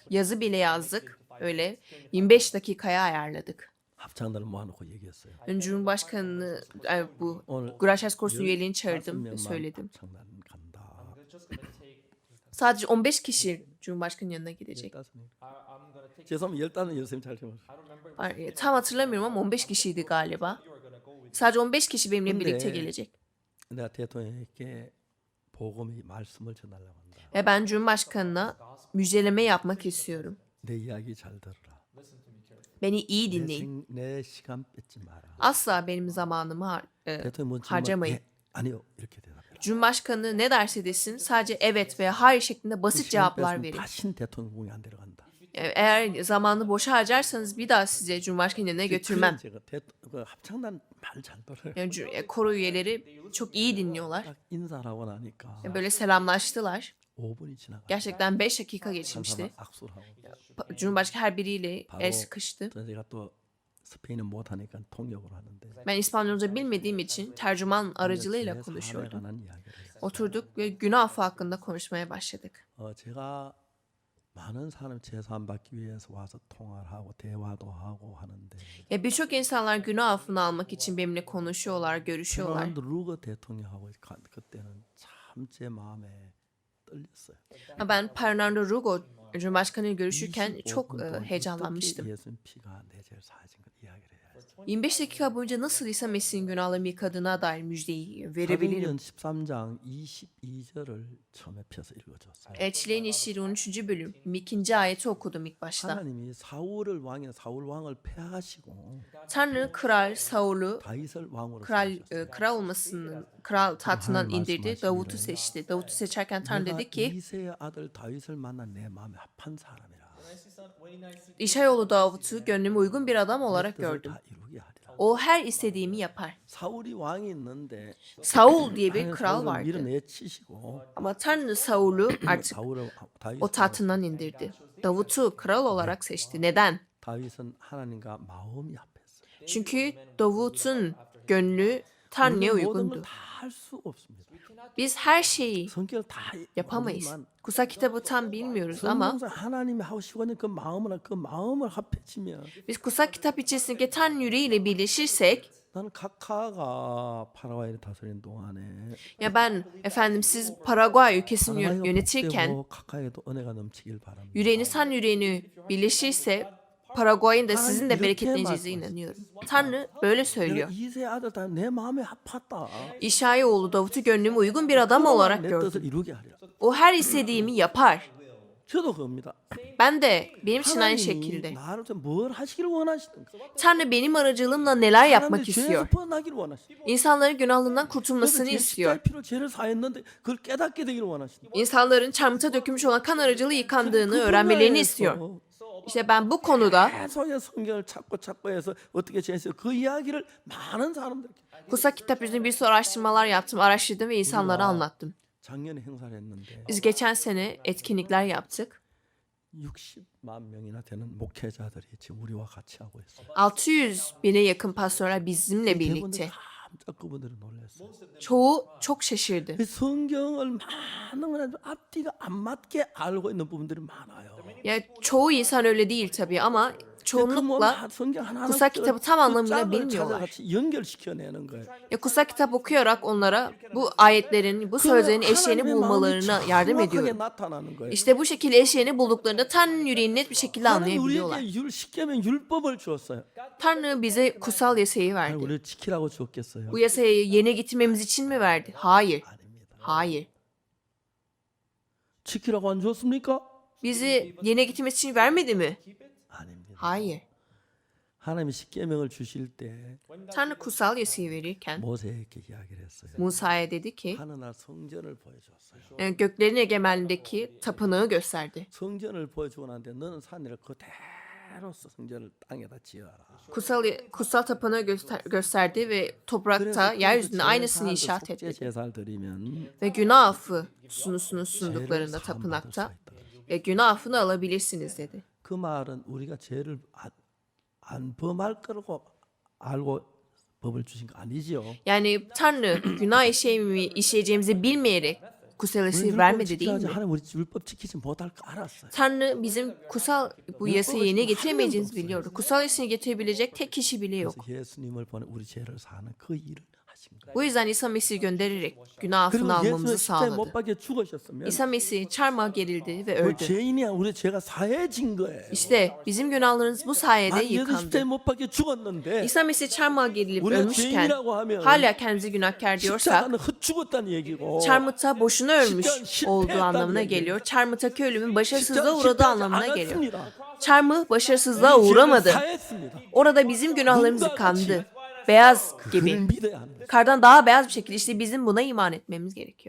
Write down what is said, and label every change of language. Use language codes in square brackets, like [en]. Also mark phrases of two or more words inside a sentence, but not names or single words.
[tr] Yazı bile yazdık. Öyle 25 dakikaya ayarladık. [ko] 합창단을 모아놓고 얘기했어요. [tr] Ön Cumhurbaşkanı bu [ko] 오늘 [tr] Graçaskos'un üyeliğini 15 çağırdım ve [ko] 명만 [tr] söyledim. [ko] 합창단 간다. [tr] Sadece 15 kişi Cumhurbaşkanı'nın yanına gidecek. [ko] 15명. 죄송합니다. 15은 여선생님 잘 적었어요. [tr] Tam hatırlamıyorum ama 15 kişiydi galiba. Sadece 15 kişi benimle birlikte gelecek. [ko] 내가 대통령에게 복음의 말씀을 전하려고 한다. [tr] Ve ben Cumhurbaşkanı'na müjdeleme yapmak istiyorum. [ko] 내 이야기 잘 들어라. [tr] Beni iyi dinleyin. [ko] 내 시간 뺏지 마라. [tr] Asla benim zamanımı [ko] 대통령 뭐 [tr] harcamayın. [ko] 네, 아니요 이렇게 대답해라. [tr] Cumhurbaşkanı ne derse desin sadece evet veya hayır şeklinde basit [ko] 시간 [tr] cevaplar [ko] 뺏으면 [tr] verin. [ko] 다신 대통령궁에 안 데려간다. [tr] Eğer zamanı boşa harcarsanız bir daha size Cumhurbaşkanı yanına götürmem. [ko] 제가 그 합창단 말 잘 들어요. [tr] Yani koro üyeleri çok iyi dinliyorlar. [ko] 딱 인사를 하고 나니까 [tr] Böyle selamlaştılar. [ko] 5분이 지나가. [tr] Gerçekten 5 dakika [ko] 한 [tr] geçmişti. [ko] 사람 악수를 하고. [tr] Cumhurbaşkanı her biriyle [ko] 바로 [tr] el sıkıştı. [ko] 제가 또 스페인은 못하니까 통역으로 하는데. [tr] Ben İspanyolca bilmediğim için tercüman aracılığıyla [ko] 제 사람에 [tr] konuşuyordum. [ko] 관한 이야기를 했어요. [tr] Oturduk ve günah affı hakkında konuşmaya başladık. [ko] 제가 많은 사람 제사함 받기 위해서 와서 통화를 하고 대화도 하고 하는데 [tr] Ya birçok insanlar günah affını almak için benimle konuşuyorlar, görüşüyorlar. [ko] 페르난도 루거 대통령하고 그때는 참 제 마음에 떨렸어요. [tr] Ben Fernando Rugo Cumhurbaşkanıyla görüşürken [ko] 25분 [tr] çok [ko] 동안 [tr] heyecanlanmıştım. [ko] 어떻게 예수님 피가 내 죄를 사하신 걸 이야기를 해야지. [tr] 25 dakika boyunca nasıl İsa Mesih'in günahlarını yıkadığına dair müjdeyi verebilirim. [ko] 사도행전 13장 22절을 처음에 펴서 읽어줬어요. [tr] Elçilerin İşleri 13. bölüm 22. ayeti okudum ilk başta. [ko] 하나님이 사울을 왕이나 사울 왕을 폐하시고 [tr] Tanrı kral Saul'u [ko] 다윗을 왕으로 [tr] kral olmasının kral tahtından indirdi. Davut'u seçti. Davut'u seçerken Tanrı [ko] 내가 [tr] dedi ki [ko] 이새의 아들 다윗을 만난 내 마음에 합한 사람이라. [tr] İşayoğlu Davut'u gönlüme uygun bir adam olarak [ko] 뜻을 [tr] gördüm. [ko] 다 이루게 하리라. [tr] O her istediğimi yapar. [ko] 사울이 왕이 있는데 [tr] Saul diye bir [ko] 하나님 [tr] kral [ko] 사울을 [tr] vardı. [ko] 밀어내치시고 [tr] Ama Tanrı Saul'u artık [ko] 사울을 다윗 [tr] o tahtından indirdi. Davut'u kral olarak seçti. Neden? [ko] 다윗은 하나님과 마음이 합했어요. [tr] Çünkü Davut'un gönlü Tanrı'ya [ko] 우리는 모든 [tr] uygundu. [ko] 걸다할 수 없습니다. [tr] Biz her şeyi [ko] 성경을 다 [tr] yapamayız. [ko] 모르지만 [tr] Kutsal kitabı tam bilmiyoruz ama [ko] 성경상 하나님이 하고 싶어 하는 그 마음을 합해지면 [tr] biz kutsal kitap içerisindeki Tanrı yüreğiyle birleşirsek [ko] 나는 카카가 파라과이를 다스리는 동안에 [tr] ya ben efendim siz Paraguay ülkesini [ko] 파라과이가 [tr] yönetirken [ko] 복되고 카카에도 은혜가 넘치길 바랍니다. [tr] yüreğiniz Tanrı yüreğini birleşirse Paraguay'ın da sizin de bereketleneceğinize inanıyorum. Tanrı böyle [ko] 내가 [tr] söylüyor. [ko] 이세 아들 다 내 마음에 합했다. [tr] İşayoğlu Davut'u gönlüme uygun bir adam olarak [ko] 내 [tr] gördüm. [ko] 뜻을 이루게 하리라. [tr] O her istediğimi yapar. [ko] 저도 그겁니다. [tr] Ben de benim için aynı [ko] 하나님이 [tr] şekilde. [ko] 나를 뭘 하시기를 원하시는가? [tr] Tanrı benim aracılığımla neler yapmak [ko] 사람들이 죄에서 [tr] istiyor? [ko] 벗어나기를 원하시는. [tr] İnsanların günahlarından [ko] 그래서 [tr] kurtulmasını [ko] 제 [tr] istiyor. [ko] 십자가의 피로 죄를 사했는데 그걸 깨닫게 되기를 원하시는. [tr] İnsanların çarmıhta dökülmüş olan kan aracılığı yıkandığını öğrenmelerini istiyor. İşte ben bu konuda [ko] 계속해서 성경을 찾고 해서 어떻게 죄했어요? 그 이야기를 많은 사람들에게 [tr] kutsal kitap üzerine bir sürü araştırmalar yaptım, araştırdım ve insanlara anlattım. [ko] 작년에 행사를 했는데 [tr] Biz geçen sene etkinlikler yaptık. [ko] 60만 명이나 되는 목회자들이 지금 우리와 같이 하고 있어요. [tr] 600 bine yakın pastörler bizimle [ko] 대부분 [tr] birlikte. [ko] 깜짝 그분들이 놀랐어요. [tr] Çoğu çok şaşırdı. [ko] 그 성경을 많은 걸 앞뒤가 안 맞게 알고 있는 부분들이 많아요. [tr] Ya çoğu insan öyle değil tabii ama çoğunlukla [ko] 성경 하나하나 [tr] kutsal kitabı tam anlamıyla bilmiyorlar. [ko] 같이 연결시켜내는 거예요. [tr] Ya kutsal kitap okuyarak onlara bu ayetlerin, bu sözlerin eşeğini bulmalarına yardım ediyorum. [ko] 나타나는 거예요. [tr] İşte bu şekilde eşeğini bulduklarında Tanrı'nın yüreğini net bir şekilde [ko] 하나님 [tr] anlayabiliyorlar. [ko] 우리에게 십계명 율법을 주었어요. [tr] Tanrı bize kutsal yasayı [ko] 아니, [tr] verdi. [ko] 우리를 지키라고 주었겠어요? [tr] Bu yasayı yerine getirmemiz için mi verdi? Hayır. [ko] 아닙니다. [tr] Hayır. [ko] 지키라고 안 주었습니까? [tr] Bizi yerine getirmesi için vermedi mi? [ko] 아닙니다. [tr] Hayır. [ko] 하나님이 십계명을 주실 때 [tr] Tanrı kutsal yasayı verirken [ko] 모세에게 이야기를 했어요. [tr] Musa'ya dedi ki [ko] 하늘날 성전을 보여줬어요. [tr] göklerin egemenliğindeki tapınağı gösterdi. [ko] 성전을 보여주고 난데 너는 산을 그대로 성전을 땅에다 지어라. [tr] Kutsal tapınağı gösterdi ve toprakta yeryüzünde aynısını inşaat [ko] 속죄 [tr] etti. [ko] 제사를 드리면 [tr] Ve günah affı sunusunu [ko] 죄를 [tr] sunduklarında [ko] 사함받을 [tr] tapınakta [ko] 수가 있다. [tr] ve günah affını alabilirsiniz dedi. [ko] 그 말은 우리가 죄를 안 범할 거라고 알고 법을 주신 거 아니지요. [tr] Yani Tanrı günah işleyeceğimizi bilmeyerek kutsal yasayı vermedi değil mi? [ko] 하나님 우리 율법 지키지 못할 거 알았어요. [tr] Tanrı bizim bu yasayı yerine getiremeyeceğimizi biliyordu. Kutsal yasayı getirebilecek tek kişi bile yok. [ko] 그래서 예수님을 보내 우리 죄를 사는 그 일을 하신 거예요. [tr] Bu yüzden İsa Mesih'i göndererek günah affını [ko] 그리고 예수는 [tr] almamızı [ko] 십자가에 못 [tr] sağladı. [ko] 박혀 죽으셨으면 [tr] İsa Mesih çarmıha gerildi ve [ko] 그 [tr] öldü. [ko] 죄인이 우리 죄가 사해진 거예요. [tr] İşte bizim günahlarımız bu sayede [ko] 예수 [tr] yıkandı. [ko] 십자가에 못 박혀 죽었는데 [tr] İsa Mesih çarmıha gerilip [ko] 우리가 [tr] ölmüşken [ko] 죄인이라고 하면 [tr] hala kendimizi günahkar diyorsak [ko] 십자가는 헛죽었다는 얘기고 [tr] çarmıhta boşuna ölmüş [ko] 실패했다는 [tr] olduğu anlamına [ko] 얘기예요. [tr] geliyor. Çarmıhtaki ölümün başarısızlığa [ko] 십자가 [tr] uğradığı [ko] 실패하지 [tr] anlamına geliyor. [ko] 않았습니다. [tr] Çarmıh başarısızlığa [ko] 우리 죄를 [tr] uğramadı. [ko] 사했습니다. [tr] Orada bizim günahlarımız yıkandı. Beyaz gibi. [ko] 그걸 믿어야 하는 거예요. [tr] Kardan daha beyaz bir şekilde işte bizim buna iman etmemiz gerekiyor.